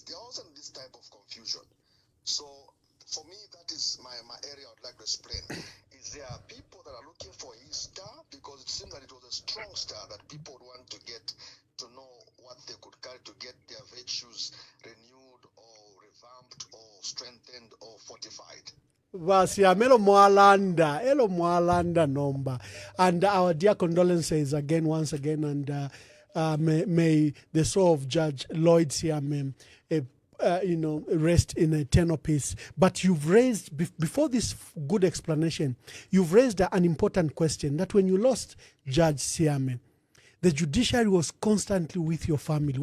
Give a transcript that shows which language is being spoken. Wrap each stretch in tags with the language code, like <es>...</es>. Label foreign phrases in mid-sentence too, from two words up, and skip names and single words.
<en>There wasn't this type of confusion. So for me, that is my area I would like to explain. Is there are people that are looking for his star? Because it seemed that it was a strong star that people would want to know what they could carry to get their virtues renewed or revived. revamped or strengthened or fortified.</en> <bem>Vasiyam, elo mwalanda nomba.</bem> <en>And our dear condolences again, once again, and may the soul of Judge Lloyd Siam, rest in eternal peace. But you've raised, before this good explanation, you've raised an important question that when you lost Judge Siame, the judiciary was constantly with your family.</en>